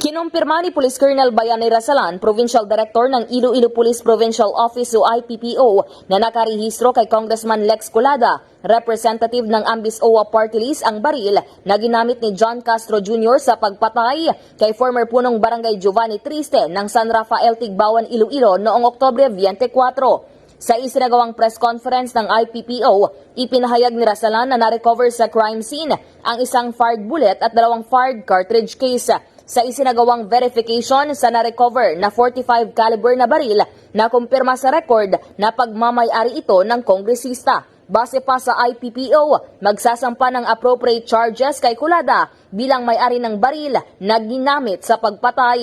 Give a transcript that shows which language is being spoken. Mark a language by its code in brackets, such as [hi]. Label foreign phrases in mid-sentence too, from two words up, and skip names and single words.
[tl] Kinumpirma ni Police Colonel Bayani Rasalan, Provincial Director ng Iloilo Police Provincial Office o IPPO, na nakarehistro kay Congressman Lex Colada, representative ng Ambis OWA Party List, ang baril na ginamit ni John Castro Jr. sa pagpatay kay former punong barangay Giovanni Triste ng San Rafael Tigbawan, Iloilo noong Oktubre 24. Sa isinagawang [en] press conference [tl] ng IPPO, ipinahayag ni Rasalan na na-recover sa crime scene ang isang [en] fired bullet [tl] at 2 [en] fired cartridge case. [tl] Sa isinagawang verification sa na-recover na 45 caliber na baril, nakumpirma sa record na pagmamay-ari ito ng kongresista. Base pa sa IPPO, magsasampa ng [en] appropriate charges [tl] kay Colada bilang may-ari ng baril na ginamit sa pagpatay.